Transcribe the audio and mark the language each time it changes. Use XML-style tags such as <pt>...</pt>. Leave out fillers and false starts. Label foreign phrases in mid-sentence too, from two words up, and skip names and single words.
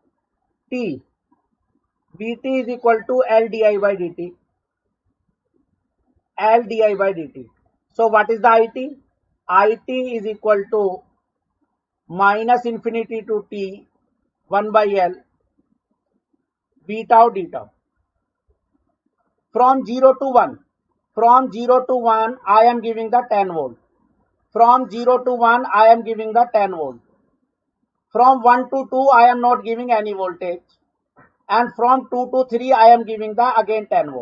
<en>VT is equal to L di by dt. L di by dt. So what is the IT? IT is equal to minus infinity to t 1 by L v tau d tau. From 0 to 1. From 0 to 1, I am giving the 10 volt. From 0 to 1, I am giving the 10 volt. From 1 to 2, I am not giving any voltage. And from 2 to 3, I am giving the again 10 volt.</en>